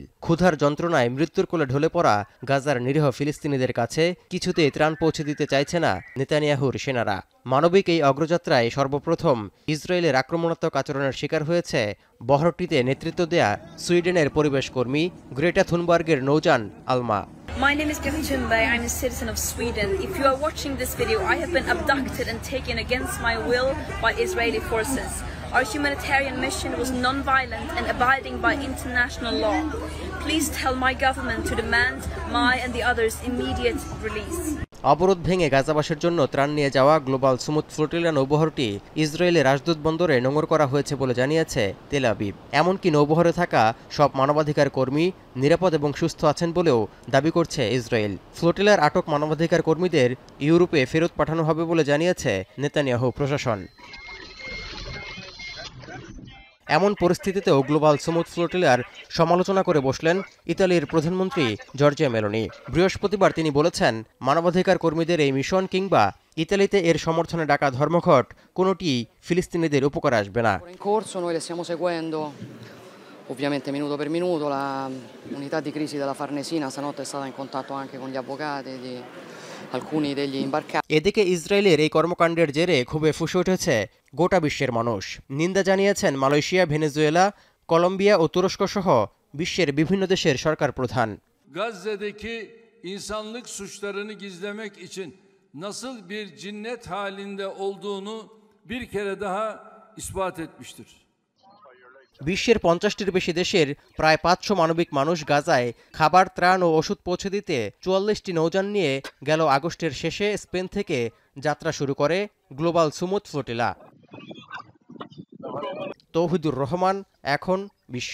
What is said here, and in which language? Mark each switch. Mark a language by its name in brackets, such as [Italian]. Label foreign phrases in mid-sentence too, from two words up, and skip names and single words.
[Bangla] ক্ষুধার যন্ত্রণায় মৃত্যুর কোলে ঢলে পড়া গাজার নিরীহ ফিলিস্তিনিদের কাছে কিছুতেই ত্রাণ পৌঁছে দিতে চাইছে না নেতানিয়াহুর সেনারা। মানবিক এই অগ্রযাত্রায় সর্বপ্রথম ইসরায়েলের আক্রমণাত্মক আচরণের শিকার হয়েছে বহরটিতে নেতৃত্ব দেয়া সুইডেনের পরিবেশ কর্মী গ্রেটা থুনবার্গের নৌযান আলমা। [English] My name is Greta Thunberg. I'm a citizen of Sweden. If you are watching this video, I have been abducted and taken against my will by Israeli forces. Our humanitarian mission was non-violent and abiding by international law. Please tell my government to demand my and the others' immediate release. [Bangla] অবরোধ ভেঙে গাজাবাসের জন্য ত্রাণ নিয়ে যাওয়া গ্লোবাল সুমুদ ফ্লোটিলা নৌবহরটি ইসরায়েলের রাজদূত বন্দরে নোঙর করা হয়েছে বলে জানিয়েছে তেল আবিব। এমনকি নৌবহরে থাকা সব মানবাধিকার কর্মী নিরাপদ এবং সুস্থ আছেন বলেও দাবি করছে ইসরায়েল। ফ্লোটিলার আটক মানবাধিকার কর্মীদের ইউরোপে ফেরত পাঠানো হবে বলে জানিয়েছে নেতানিয়াহু প্রশাসন। এমন পরিস্থিতিতেও গ্লোবাল সুমুদ ফ্লোটিলার সমালোচনা করে বসলেন ইতালির প্রধানমন্ত্রী জর্জিয়া মেলোনি। বৃহস্পতিবার তিনি বলেছেন, মানবাধিকার কর্মীদের এই মিশন কিংবা ইতালিতে এর সমর্থনে ডাকা ধর্মঘট কোনোটি ফিলিস্তিনিদের উপকার আসবে না। [Italian] Ovviamente minuto per minuto la unità di crisi della Farnesina stanotte è stata in contatto anche con gli avvocati di alcuni degli imbarcati. [Bangla] এদিকে ইসরায়েলের এই কর্মকাণ্ডের জেরে ক্ষোভে ফুঁসে উঠেছে গোটা বিশ্বের মানুষ। niন্দা জানিয়েছেন মালয়েশিয়া, ভেনেজুয়েলা, কলম্বিয়া ও তুরস্ক সহ বিশ্বের বিভিন্ন দেশের সরকার প্রধান। [Turkish] Gazze'deki insanlık suçlarını gizlemek için nasıl bir cinnet halinde olduğunu bir kere daha ispat etmiştir. [Bangla] বিশ্বের 50টির বেশি দেশের প্রায় 500 মানবিক মানুষ গাজায় খাবার, ত্রাণ ও ওষুধ পৌঁছে দিতে 44টি নৌযান নিয়ে গেল আগস্টের শেষে স্পেন থেকে যাত্রা শুরু করে গ্লোবাল সুমুদ ফ্লোটিলা। তৌহিদুর রহমান, এখন বিশ্ব।